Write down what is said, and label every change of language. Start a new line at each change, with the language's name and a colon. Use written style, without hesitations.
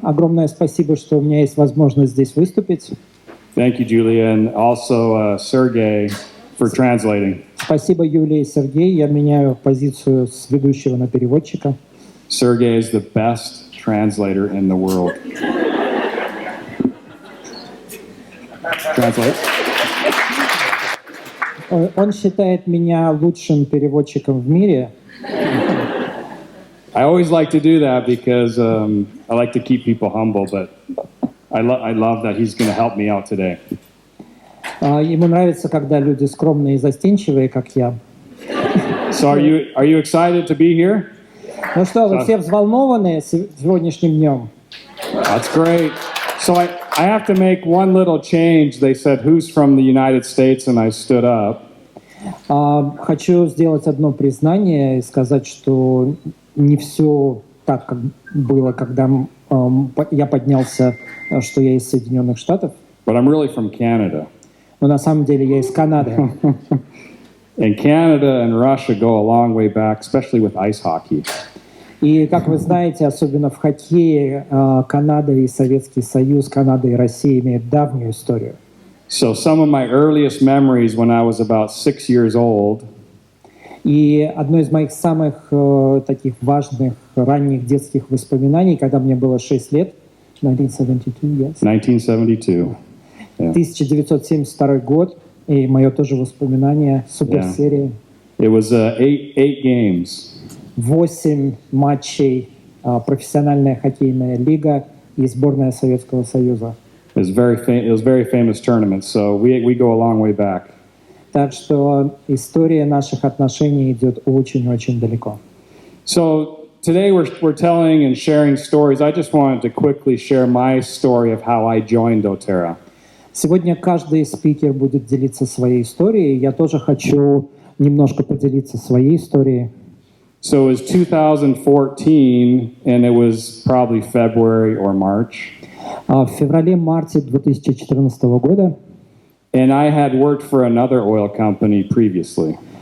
Russian: Огромное спасибо, что у меня есть возможность здесь выступить.
English: Thank you, Julia, and also Sergey for translating.
Russian: Спасибо, Юлия и Сергей. Я меняю позицию с ведущего на переводчика.
English: Sergey is the best translator in the world. Translate.
Russian: Он считает меня лучшим переводчиком в мире.
English: I always like to do that because I like to keep people humble, but I love that he's going to help me out today.
Russian: Ему нравится, когда люди скромные и застенчивые, как я.
English: So are you excited to be here?
Russian: Ну что, вы все взволнованы сегодняшним днем?
English: That's great. So I have to make one little change. They said, who's from the United States? And I stood up.
Russian: Хочу сделать одно признание и сказать, что не все так, как было, когда я поднялся, что я из Соединенных Штатов.
English: But I'm really from Canada.
Russian: Но на самом деле я из Канады.
English: And Canada and Russia go a long way back, especially with ice hockey.
Russian: И, как вы знаете, особенно в хоккее, Канада и Советский Союз, Канада и Россия имеют давнюю историю.
English: So some of my earliest memories when I was about 6 years old.
Russian: И одно из моих самых таких важных ранних детских воспоминаний, когда мне было 6 лет, 1972,
English: yes. 1972. Yeah.
Russian: 1972 год, и мое тоже воспоминание, суперсерия.
English: It was 8 games.
Russian: 8 матчей, профессиональная хоккейная лига и сборная Советского Союза.
English: It was very famous tournament, so we go a long way back.
Russian: Так что история наших отношений идет очень-очень далеко.
English: So today we're telling and sharing stories. I just wanted to quickly share my story of how I joined doTERRA.
Russian: Сегодня каждый спикер будет делиться своей историей. Я тоже хочу немножко поделиться своей историей.
English: So it was 2014, and it was probably February or March.
Russian: В феврале-марте 2014 года.
English: And I had worked for another oil company previously.